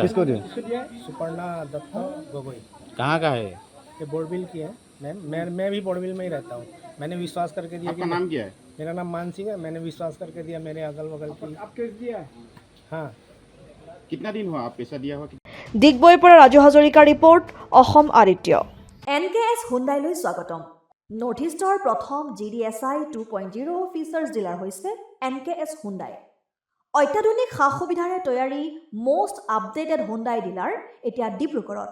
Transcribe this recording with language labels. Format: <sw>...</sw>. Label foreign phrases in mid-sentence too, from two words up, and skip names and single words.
<hi>सुपर्णा दत्त गगोई। कहाँ का है? ये बोरबिल की है मैं भी बोरबिल में ही रहता हूँ। मैंने विश्वास करके दिया। आपका नाम क्या है? मेरा नाम मान सिंह है। मैंने विश्वास करके दिया मेरे अगल बगल की। आप केस दिया? हाँ। कितना दिन हुआ आप पैसा दिया हुआ?</hi> <as>ডিগবৈৰ পৰা ৰাজু হাজৰিকাৰ ৰিপৰ্ট, অসম আদিত্য। NKS হুণ্ডাইলৈ স্বাগতম। নৰ্থ ইষ্টৰ প্ৰথম GDSI 2.0</as> <en>features dealer</en> <as>হৈছে NKS হুণ্ডাই। অত্যাধুনিক সা সুবিধাৰে তৈয়াৰী</as> <en>most updated Hyundai dealer</en> <as>এতিয়া ডিব্ৰুগড়ত।</as>